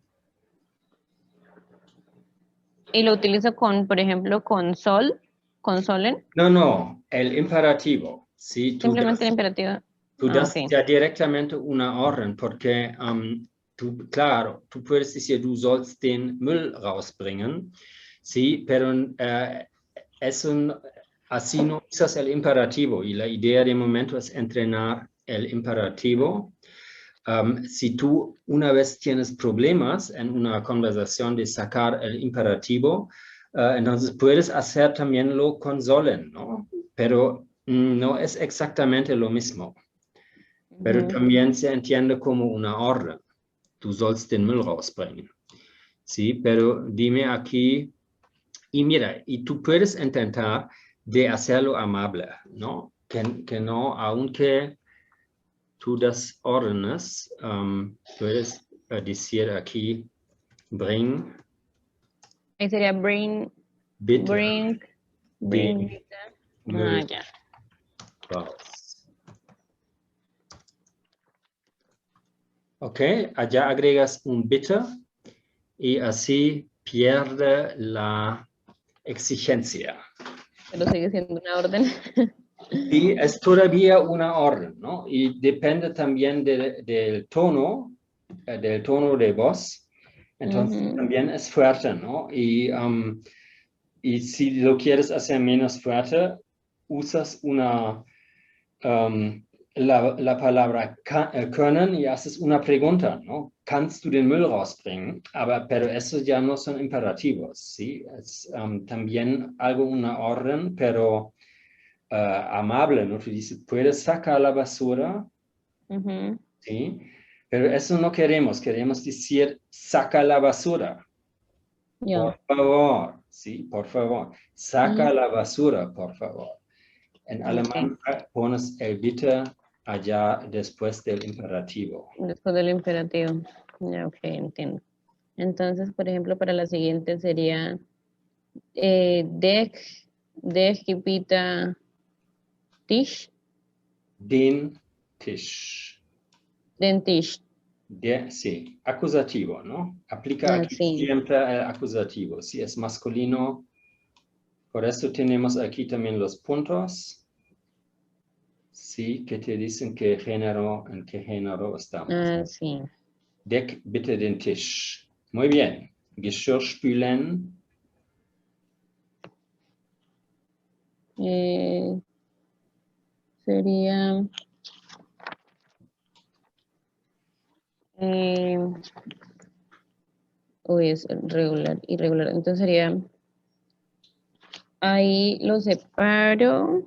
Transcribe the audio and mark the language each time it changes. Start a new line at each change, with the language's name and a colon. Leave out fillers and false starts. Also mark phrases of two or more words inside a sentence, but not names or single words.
Spanish: Y lo utilizo con, por ejemplo, con sol, con solen. No, el imperativo. ¿Sí? Simplemente el imperativo. Tú das Ok. ya directamente una orden, porque claro, tú puedes decir,
German: du sollst den Müll rausbringen,
Spanish: sí, pero así no usas el imperativo, y la idea de momento es entrenar el imperativo. Si tú una vez tienes problemas en una conversación de sacar el imperativo, entonces puedes hacer también lo con sollen, ¿no? Pero no es exactamente lo mismo. Pero también se entiende como una orden.
German: Du sollst den Müll rausbringen.
Spanish: Sí, pero dime aquí, y mira, y tú puedes intentar de hacerlo amable, ¿no? Que no, aunque tú das órdenes, puedes decir aquí, bring. Ahí sería bring,
German: Bitte bring, den bitte. Müll
Spanish: Ya.
German: raus.
Spanish: Ok, allá agregas un bitte y así pierde la exigencia. Pero sigue siendo una orden. Sí, es todavía una orden, ¿no? Y depende también del tono de voz. Entonces también es fuerte, ¿no? Y si lo quieres hacer menos fuerte, usas la palabra können y haces una pregunta, ¿no?
German: ¿Kannst du den Müll rausbringen?
Spanish: Pero esos ya no son imperativos, ¿sí? Es también algo, una orden, pero amable, ¿no? Tú dices, ¿puedes sacar la basura? ¿Sí? Pero eso no queremos decir, saca la basura. Por favor, ¿sí? Por favor. Saca la basura, por favor. En alemán pones el bitte allá después del imperativo. Después del imperativo. Ya, ok, entiendo. Entonces, por ejemplo, para la siguiente sería
German: der gebieter Tisch. Den Tisch. Den Tisch.
Spanish: Sí, acusativo, ¿no? Aplica aquí siempre el acusativo. Si es masculino, por eso tenemos aquí también los puntos. Sí, que te dicen en qué género estamos. Sí.
German: Deck bitte den Tisch.
Spanish: Muy bien.
German: Geschirr spülen.
Spanish: Sería es regular, irregular. Entonces sería ahí lo separo.